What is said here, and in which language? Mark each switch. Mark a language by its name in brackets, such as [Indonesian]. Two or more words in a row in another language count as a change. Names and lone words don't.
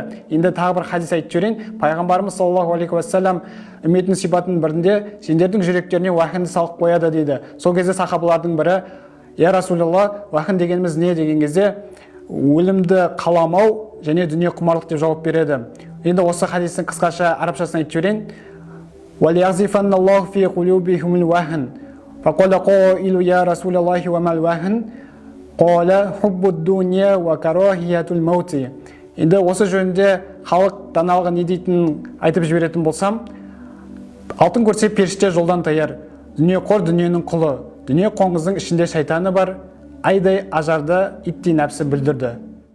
[Kazakh] Енді тағы бір хадис айтып жүрейін. Пайғамбарымыз [Arabic] صلى الله عليه وسلم [Kazakh] үмметінің сипатының бірінде сендердің жүректеріне уахинді салып қояды дейді. Сол кезде сахабалардың бірі: [Arabic] "يا رسول الله, [Kazakh] уахин дегеніміз не?" деген кезде өлімді қаламау және дүние құмарлық деп жауап береді. Енді осы хадистің қысқаша арабшасын айтып жүрейін. [Arabic] وَلْيَغْزِفَنَّ اللَّهُ فِي قُلُوبِهِمُ الْوَهْنَ فَقَالَ قَائِلٌ يَا رَسُولَ اللَّهِ وَمَا الْوَهْنُ قَالَ حُبُّ الدُّنْيَا وَكَرَاهِيَةُ الْمَوْتِ. [Kazakh] Енді осы жөнінде халық даналығы не дейтінін айтып жіберетін болсам, алтын көрсе періште жолдан таяр, дүние қор дүниенің құлы, дүние қоңыздың ішінде шайтаны бар, айдай ажарды иттей нәпсі білдірді.